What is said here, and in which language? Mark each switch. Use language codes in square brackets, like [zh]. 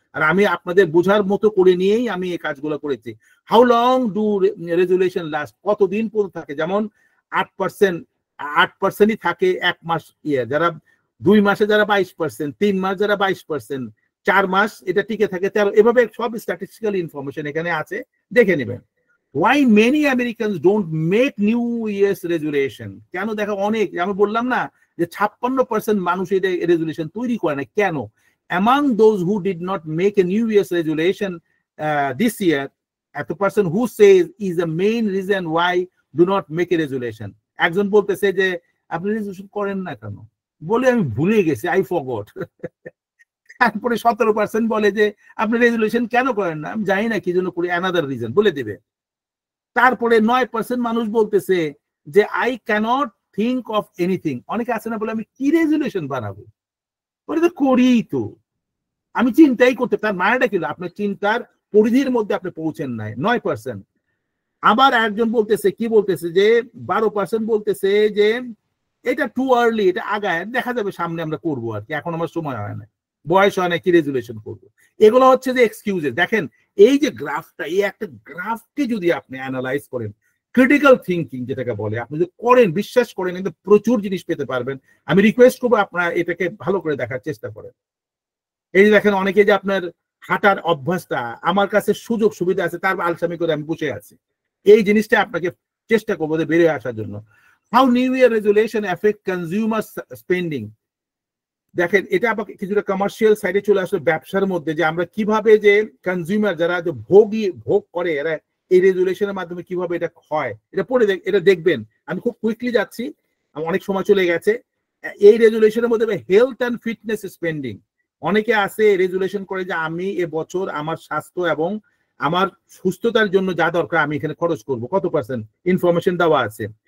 [bn] আর আমি আপনাদের বোঝার মতো করে নিয়েই আমি এই কাজগুলো করেছি। [en] how long do resolution last, [bn] কতদিন পর্যন্ত থাকে? যেমন 8%ই থাকে 1 মাস, যারা 2 মাসে যারা 22%, 3 মাস যারা 22%, 4 মাস এটা টিকে থাকে 13, এভাবে সব স্ট্যাটিস্টিক্যাল ইনফরমেশন এখানে আছে, দেখে নেবেন। [en] Why many Americans don't make New Year's resolution? [bn] কেন? দেখা অনেক, আমি বললাম না যে 56% মানুষ এটা রেজুলেশন তৈরি করে না। কেন? [en] Among those who did not make a New Year's resolution this year, at the person who says is the main reason why do not make a resolution. [bn] একজন বলতেছে যে আপনি রেজুলেশন করেন না কেন, বলে আমি ভুলে গেছি, [en] I forgot. [bn] তারপরে 17% বলে যে আপনি রেজুলেশন কেন করেন না, আমি জানি না কি জন্য করি, অ্যানাদার রিজন বলে দেবে। তারপরে 9% মানুষ বলতেছে যে [en] I cannot think of anything. [bn] অনেকে আছে না বলে আমি কি রেজুলেশন বানাবো, ওটা তো করি, তো আমি চিন্তাই করতে, তার মানেটা কি? আপনার চিন্তার পরিধির মধ্যে আপনি পৌঁছেন নাই, 9%। আবার একজন বলতেছে, কি বলতেছে যে 12% বলতেছে যে এটা টু আর্লি, এটা আগায় দেখা যাবে সামনে আমরা করবো আর কি, এখন আমার সময় হয় না, বয়স হয় না, কি রেজুলেশন করবো। এগুলো হচ্ছে যে এক্সকিউজেস। দেখেন এই যে গ্রাফটা, এই একটা গ্রাফকে যদি আপনি অ্যানালাইজ করেন, ক্রিটিক্যাল থিঙ্কিং যেটাকে বলে, আপনি যদি করেন, বিশ্বাস করেন, কিন্তু প্রচুর জিনিস পেতে পারবেন। আমি রিকোয়েস্ট করবো আপনারা এটাকে ভালো করে দেখার চেষ্টা করেন। এই যে দেখেন অনেকে যে আপনার হাঁটার অভ্যাসটা, আমার কাছে সুযোগ সুবিধা আছে, তার আলসামি করে আমি বসে আছি, এই জিনিসটা আপনাকে চেষ্টা করবো যে বেরিয়ে আসার জন্য। [en] How New Year resolution affect consumer spending? [bn] দেখেন এটা আবার কিছুটা কমার্শিয়াল সাইডে চলে আসলো, ব্যবসার মধ্যে, যে আমরা কিভাবে যে কনজিউমার যারা যে ভোগ করে, এরা এই রেজুলেশনের মাধ্যমে কিভাবে এটা হয়, এটা পড়ে এটা দেখবেন। আমি খুব কুইকলি যাচ্ছি, অনেক সময় চলে গেছে। এই রেজুলেশনের মধ্যে হেলথ অ্যান্ড ফিটনেস স্পেন্ডিং, অনেকে আছে রেজুলেশন করে যে আমি এবছর আমার স্বাস্থ্য এবং আমার সুস্থতার জন্য যা দরকার আমি এখানে খরচ করব, কত পার্সেন্ট ইনফরমেশন দেওয়া আছে।